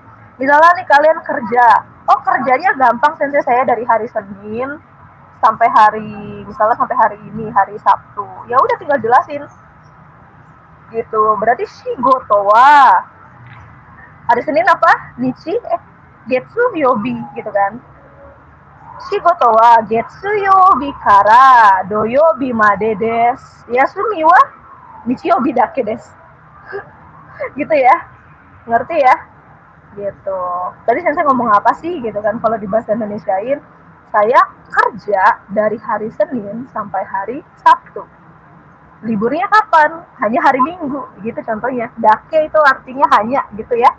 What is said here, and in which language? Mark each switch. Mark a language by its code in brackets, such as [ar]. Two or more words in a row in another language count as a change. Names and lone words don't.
[id] Misalnya nih kalian kerja. Oh, kerjanya gampang Sensei, saya dari hari Senin sampai hari ini, hari Sabtu. Ya udah tinggal jelasin gitu. Berarti [ja] 仕事は [id] hari Senin apa? [ja] 日月曜日 gitu kan. 仕事は月曜日から土曜日までです. 休みは日曜日だけです. [id] Gitu ya. Ngerti ya? Gitu. Tadi saya ngomong apa sih gitu kan, kalau di bahasa Indonesiain, saya kerja dari hari Senin sampai hari Sabtu. Liburnya kapan? Hanya hari Minggu, gitu contohnya. Dake itu artinya hanya, gitu ya.